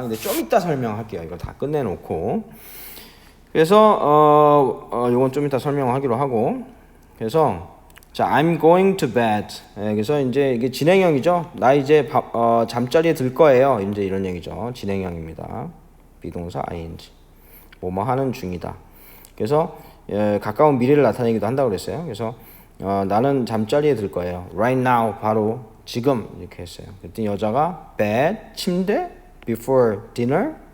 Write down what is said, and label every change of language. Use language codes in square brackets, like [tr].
[ko] 근데 좀 이따 설명할게요. 이거 다 끝내놓고. 그래서 이건 좀 이따 설명하기로 하고. 그래서 자, [en] I'm going to bed. [ko] 그래서 이제 이게 진행형이죠. 나 이제 잠자리에 들 거예요. 이제 이런 얘기죠. 진행형입니다. 비동사 ing. 뭐뭐 하는 중이다. 그래서 가까운 미래를 나타내기도 한다고 그랬어요. 그래서 나는 잠자리에 들 거예요. [en] Right now, [ko] 바로 지금 이렇게 했어요. 그랬더니 여자가 bed, 침대, [en] before dinner.